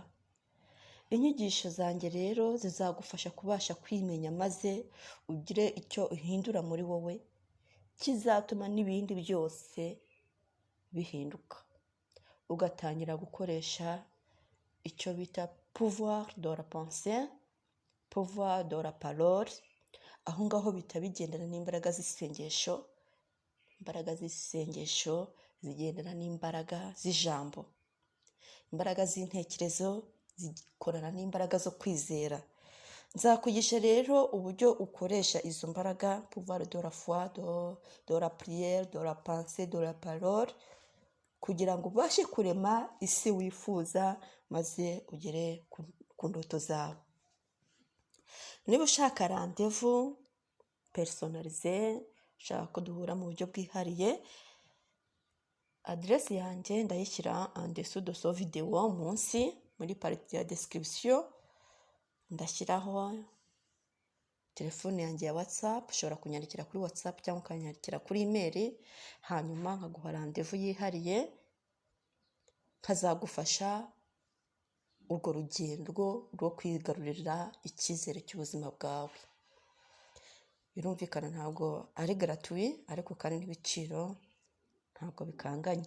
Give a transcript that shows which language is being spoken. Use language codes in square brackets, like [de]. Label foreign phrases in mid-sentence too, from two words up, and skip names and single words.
[rw] Inyigisho zanjye rero zizagufasha kubasha kwimenya, maze ugire icyo uhindura muri wowe kizatuma n'ibindi byose bihinduka, ugatangira gukoresha icyo bita [fr] pouvoir de la pensée, pouvoir de la parole. [rw] Aho ngaho bita bigendana n'imbaraga z'isengesho. Imbaraga z'isengesho zigendana n'imbaraga z'ijambo. Imbaraga z'intekerezo zikorana n'imbaraga zo kwizera. Nzakwigisha rero uburyo ukoresha izo mbaraga, [fr] pouvoir de la foi, de la prière, de la pensée, de la parole, [rw] kugira ngo ubashe kurema isi wifuza, maze ugere ku ndoto zawe. Niba ushaka [fr] rendez-vous personnalisé, [rw] ushaka ko duhura mu buryo bwihariye, adresse yanjye ndayishyira [fr] en dessous de ce video [rw] munsi muri partie ya description. Ndashyiraho telefone yanjye ya WhatsApp, ushobora kunyandikira kuri WhatsApp cyangwa ukanyandikira kuri email, hanyuma nkaguha rendez-vous yihariye, nkazagufasha urwo rugendo rwo kwigarurira icyizere cy'ubuzima bwawe. Birumvikana ntabwo ari gratuit, ariko kandi n'ibiciro ntabwo bikanganye.